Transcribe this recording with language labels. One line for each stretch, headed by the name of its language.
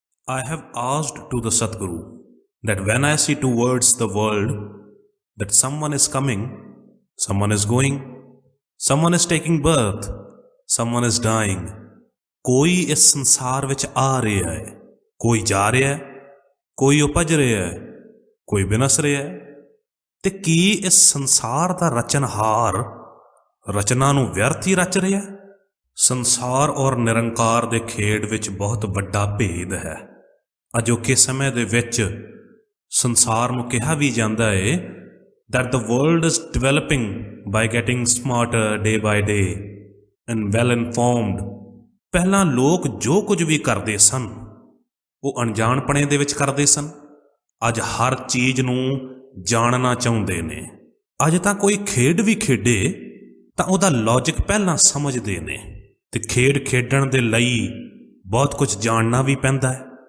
English: I have asked to the Sadguru that when I see towards the world that someone is coming, someone is going, someone is taking birth, someone is dying,
Punjabi: ਕੋਈ ਇਸ ਸੰਸਾਰ ਵਿੱਚ ਆ ਰਿਹਾ ਹੈ, ਕੋਈ ਜਾ ਰਿਹਾ ਹੈ, ਕੋਈ ਉਪਜ ਰਿਹਾ ਹੈ, ਕੋਈ ਵਿਨਸ ਰਿਹਾ ਹੈ। ਤੇ ਕੀ ਇਸ ਸੰਸਾਰ ਦਾ ਰਚਨਹਾਰ ਰਚਨਾ ਨੂੰ ਵਿਅਰਥ ਹੀ ਰਚ ਰਿਹਾ? ਸੰਸਾਰ ਔਰ ਨਿਰੰਕਾਰ ਦੇ ਖੇਡ ਵਿੱਚ ਬਹੁਤ ਵੱਡਾ ਭੇਦ ਹੈ। ਅਜੋਕੇ ਸਮੇਂ ਦੇ ਵਿੱਚ ਸੰਸਾਰ ਨੂੰ ਕਿਹਾ ਵੀ ਜਾਂਦਾ ਹੈ
English: that the world is developing by getting smarter day by day and well informed।
Punjabi: ਪਹਿਲਾਂ ਲੋਕ ਜੋ ਕੁਝ ਵੀ ਕਰਦੇ ਸਨ ਉਹ ਅਣਜਾਣਪਣੇ ਦੇ ਵਿੱਚ ਕਰਦੇ ਸਨ। ਅੱਜ ਹਰ ਚੀਜ਼ ਨੂੰ ਜਾਣਨਾ ਚਾਹੁੰਦੇ ਨੇ। ਅੱਜ ਤਾਂ ਕੋਈ ਖੇਡ ਵੀ ਖੇਡੇ ਤਾਂ ਉਹਦਾ ਲੌਜਿਕ ਪਹਿਲਾਂ ਸਮਝਦੇ ਨੇ। ਤੇ ਖੇਡ ਖੇਡਣ ਦੇ ਲਈ ਬਹੁਤ ਕੁਝ ਜਾਣਨਾ ਵੀ ਪੈਂਦਾ ਹੈ।